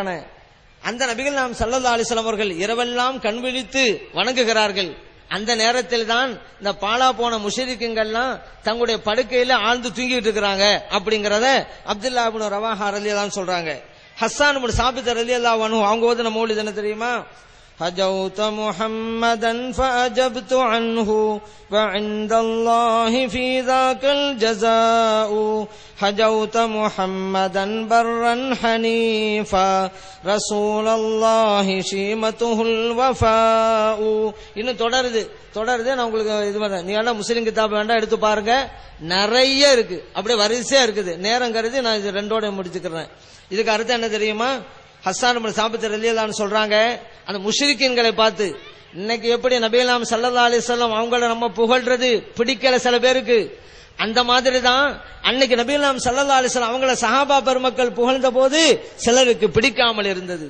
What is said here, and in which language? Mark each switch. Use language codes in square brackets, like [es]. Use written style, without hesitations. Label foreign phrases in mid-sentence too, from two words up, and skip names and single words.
[ta] அந்த நபிகள் நாயகம் [ar] صلى الله عليه وسلم [ta] அவர்கள் இரவெல்லாம் கண் விழித்து வணங்குகிறார்கள். அந்த நேரத்தில் தான் இந்த பாலா போன முஷ்ரிக்குங்கள்லாம் தங்களுடைய படுக்கையில ஆழ்ந்து தூங்கிட்டு இருக்கிறாங்க அப்படிங்கறத அப்துல்லா இப்னு ரவாஹா [ar] رضي الله عنه [ta] சொல்றாங்க. ஹஸ்ஸான் இப்னு சாபித் [ar] رضي الله عنه [ta] அவங்க ஓதுன மௌலித் என்ன தெரியுமா? [ar] هجوت محمدا فأجبت عنه وعند الله في ذاك الجزاء هجوت محمدا برا حنيفا رسول الله شيمته الوفاء. [ta] இன்னும் தொடருது. நான் உங்களுக்கு இது பண்ண, நீங்க எல்லாம் முஸ்லிம் கிதாப் வேண்டாம் எடுத்து பாருங்க, நிறைய இருக்கு, அப்படியே வரிசையா இருக்குது. நேரம் கருதி நான் இது ரெண்டோட முடிச்சுக்கிறேன். இதுக்கு அர்த்தம் என்ன தெரியுமா? ஹஸ்ஸான் இப்னு சாபித் [ar] رضي الله عنه [ta] சொல்றாங்க, அந்த முஷ்ரிக்கீன்களை பார்த்து, இன்னைக்கு எப்படி நபிகள் [ar] صلى الله عليه وسلم [ta] அவங்கள நம்ம புகழ்றது பிடிக்கல சில பேருக்கு, அந்த மாதிரி தான் அன்னைக்கு நபிகள் [ar] صلى الله عليه وسلم [ta] அவங்கள சஹாபா பெருமக்கள் புகழ்ந்த போது சிலருக்கு பிடிக்காமல் இருந்தது.